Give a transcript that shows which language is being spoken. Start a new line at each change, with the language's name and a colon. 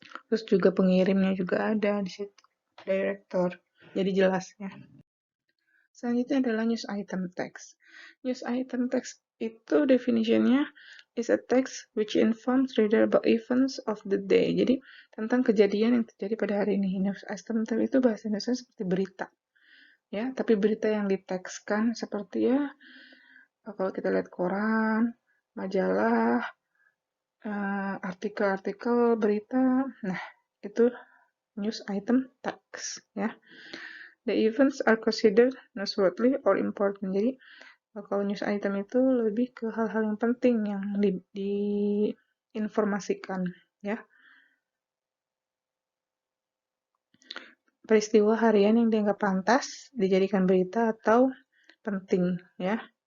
Indonesian: Terus juga pengirimnya juga ada di situ, director, jadi jelasnya. Selanjutnya adalah news item text.
English: News item text
Indonesian: itu definisinya
English: is a text which informs reader about events of the day.
Indonesian: Jadi tentang kejadian yang terjadi pada hari ini. News item text itu bahasa Indonesia seperti berita. Ya, tapi berita yang ditekskan seperti ya kalau kita lihat koran, majalah, artikel-artikel berita. Nah, itu news item text ya.
English: The events are considered newsworthy or important.
Indonesian: Jadi kalau news item itu lebih ke hal-hal yang penting yang diinformasikan ya. Peristiwa harian yang dianggap pantas dijadikan berita atau penting ya.